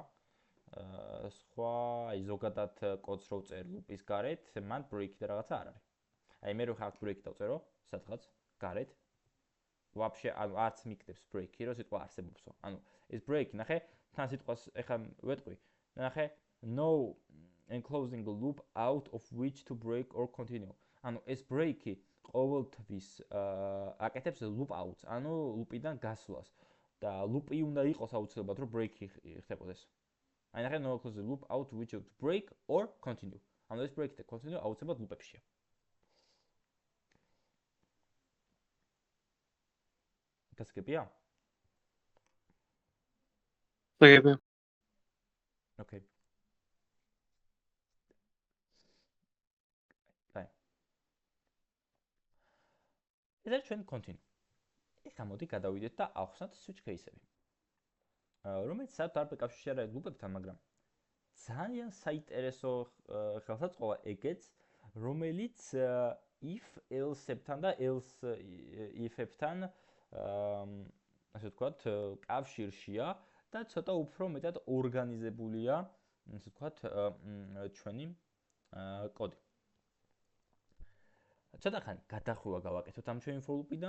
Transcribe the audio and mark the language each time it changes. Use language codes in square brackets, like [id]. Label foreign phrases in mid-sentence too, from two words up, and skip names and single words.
[ka] სხვა აი ზოგადად კოდს რო ვწერ ლუპის გარეთ, მან break და რაღაცა არ არის. აი მე რო ხარ break დავწერო, სადღაც გარეთ. ვაფშე არც მიკდებს break-ი, რო სიტყვა არსებობსო. ანუ ეს break, ნახე, თან სიტყვას ეხა ვეტყვი. ნახე, [en] no enclosing a loop out of which to break or continue. [ka] ანუ ეს break-ი ყოველთვის აკეთებს [en] loop out-ს, [ka] ანუ ლუპიდან გასვლას. და loop-ი უნდა იყოს აუცილებლად, რომ break-ი ხდებოდეს. აი ნახე, [en] no enclosing loop out which to break or continue. [ka] ანუ ეს break და continue აუცილებლად ლუპებშია. გასაგებია? გასაგებია. Okay. აი. ეს არის ჩვენ continue. ეხლა მოდი გადავიდეთ და ავხსნათ [en] switch case-ები. [ka] რომელიც საერთოდ არ ბეკავშირი არ არის ლუპებთან, მაგრამ ძალიან საინტერესო ხელსაწყოა ეგეც, რომელიც [en] if else-ებთან [ka] და [en] else if-ებთან [ka] ასე ვთქვათ, კავშირშია და ცოტა უფრო მეტად ორგანიზებულია, ასე ვთქვათ, ჩვენი კოდი. ცოტა ხანი გადახვევა გავაკეთოთ ამ ჩვენი [en] for loop-იდან.